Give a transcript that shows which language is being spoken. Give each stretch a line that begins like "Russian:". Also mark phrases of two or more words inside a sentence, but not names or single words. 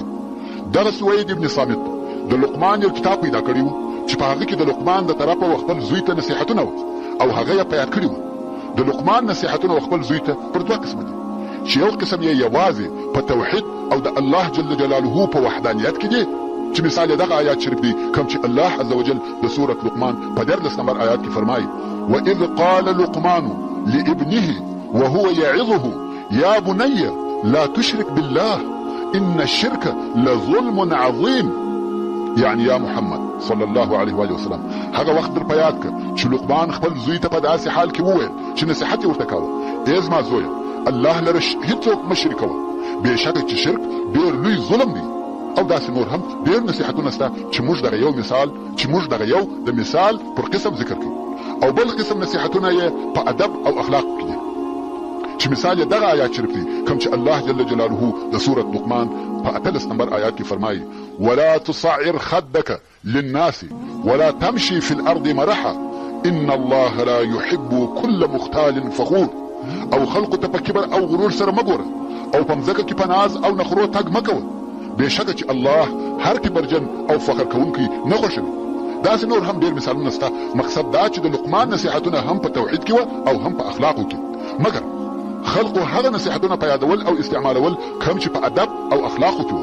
Pashto: دغه سوید ابن صامت د لقمان یو کتاب پیدا کړی و چې په هغه کې د لقمان د طرفه خپل زوی ته نصیحتونه و او هغه یې په یاد کړي و. د لقمان نصیحتونه خپل زوی ته پر دوه قسمه دي، چې یو قسم یې یوازې په توحید او د الله
Arabic: جل جلاله
Pashto: په وحدانیت کې دي، چې مثال دغه آیات شریف دی کوم چې الله عزوجل د سورة لقمان په 14 نمبر آیات کې فرمایي:
Arabic: وَإِذْ قَالَ لُقْمَانُ لِابْنِهِ وَهُوَ يَعِظُهُ يَا بُنَيَّ لَا تُشْرِكْ بِاللَّهِ إِنَّ الشِّرْكَ لَظُلْمٌ عَظِيمٌ.
Pashto: یعنی یا محمد
Arabic: صلی الله علیه و وسلم،
Pashto: هغه وخت در په یاد کړه چې لقمان خپل زوی ته په داسې حال کې وویل چې نصیحت یې ورته کاوه: ای زما زویه، الله لره هیڅوک مه شریکوه، بېشکه چې شرک ډېر لوی ظلم دی. او داسې نور هم ډېر نصیحتونه شته چې موږ دغه یو د مثال پر قسم ذکر کړو، او بل قسم نصیحتونه یې په ادب او اخلاق کې دي، چې مثال یې دغه آیات شریف دی کوم چې الله
Arabic: جل جلاله
Pashto: د سورة لقمان په 18 نمبر آیات کې فرمایي:
Arabic: ولا تصعر خدك للناس ولا تمشي في الارض مرحا ان الله لا يحب كل مختال فخور.
Pashto: او خلق ته په کبر او غرور سره مګوره، او په مځکه کې په ناز او نخرو تګ مکوه، بېشکه چې الله هر کبرجن او فخر کوونکی نه خوښوي. داسې نور هم ډېر مثالونه شته. مقصد دا چې د لقمان نصیحتونه هم په توحید کې وه او هم په اخلاقو کې، مګر خلقو هغه نصیحتونه په یادول او استعمالول کوم چې په ادب او اخلاقو کې وه.